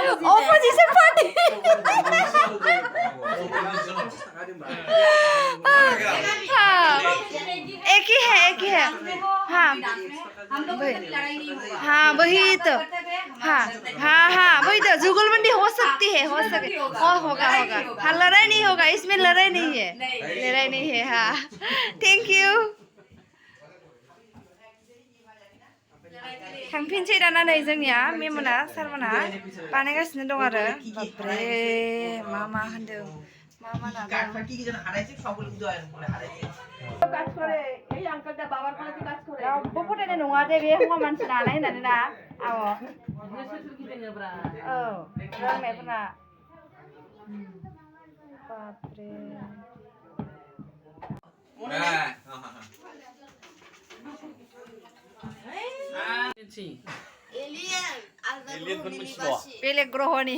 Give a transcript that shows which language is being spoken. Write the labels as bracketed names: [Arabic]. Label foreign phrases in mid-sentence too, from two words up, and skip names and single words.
[Hindi] एक ही है हाँ वही तो हाँ वही तो जुगलबंदी हो सकती है होगा हाँ लड़ाई नहीं होगा इसमें लड़ाई नहीं है हाँ [English] thank you [Bodo] थांफिनसै दाना नै जोंनिया मेमोना सारमोना बानायगासिनो दं आरो बापरे मा होनदों मा रावबो फोथायनाय नङा दे बे हौवा मानसि लानाय होननानै ना आब' औ रोंनायफोरा बापरे बेलेग ग्रहनि